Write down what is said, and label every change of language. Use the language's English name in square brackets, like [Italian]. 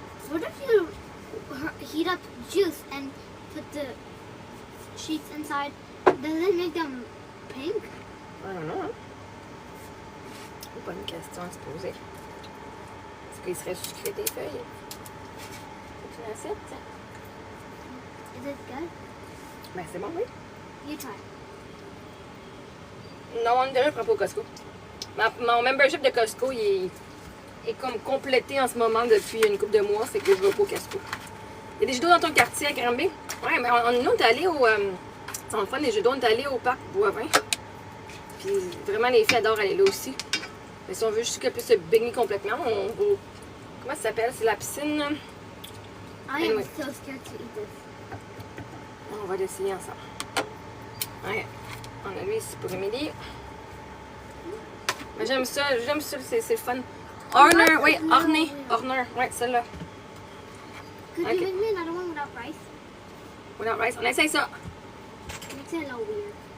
[English] What if you heat up juice and put the sheets inside? Does it make them pink? I don't know. [French] Bonne question à se poser. Il serait sucré tes feuilles. C'est une assiette, tiens. [English] Is it good? [French] Ben, c'est bon, oui. [English] You try. [French] Non, on ne prend pas au Costco. Mon membership de Costco, il est comme complété en ce moment depuis une couple de mois. Fait que je vais pas au Costco. Il y a des jeux d'eau dans ton quartier à Granby? Ouais, mais nous, on est allés au... c'est le fun, les jeux d'eau, on est allés au parc Boivin. Puis vraiment, les filles adorent aller là aussi. Mais si on veut juste qu'elle puisse se baigner complètement, on va... Comment ça s'appelle? C'est la piscine. [English] I Anyway. am so scared to eat this. [French] On va l'essayer ensemble. Ouais. On a lui ici pour Émilie. Mais j'aime ça, c'est le fun. Horner, oui, Horner, ouais, celle-là. [English] Could Okay. you make me another one without rice? Without rice, [French] on essaye ça. [English] Makes it a little weird.